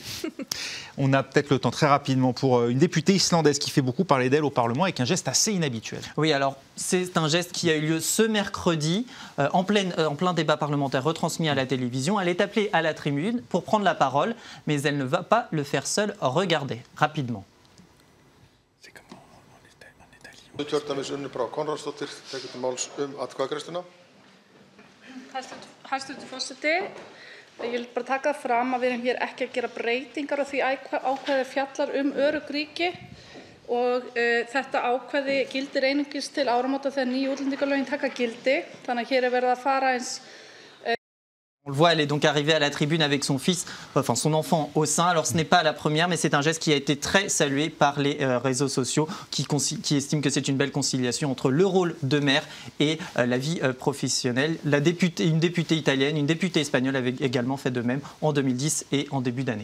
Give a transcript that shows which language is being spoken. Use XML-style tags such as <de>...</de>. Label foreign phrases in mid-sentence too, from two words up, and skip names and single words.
<fr>On a peut-être le temps très rapidement pour une députée islandaise qui fait beaucoup parler d'elle au Parlement avec un geste assez inhabituel. Oui, alors c'est un geste qui a eu lieu ce mercredi en plein débat parlementaire retransmis à la télévision. Elle est appelée à la tribune pour prendre la parole, mais elle ne va pas le faire seule. Regardez rapidement. C'est comment en Italie.</fr> <is>Hæstvirtur forseti, ég vil bara taka það fram að við erum hér ekki að gera breytingar á því ákvæði fjallar örugg ríki og þetta ákvæði gildir einungis til áramóta þegar nýju útlendingalögin taka gildi, þannig að hér er verið að fara eins.</is> <fr>On le voit, elle est donc arrivée à la tribune avec son enfant au sein. Alors ce n'est pas la première, mais c'est un geste qui a été très salué par les réseaux sociaux qui estiment que c'est une belle conciliation entre le rôle de mère et la vie professionnelle. Une députée italienne, une députée espagnole avait également fait de même en 2010 et en début d'année.</fr>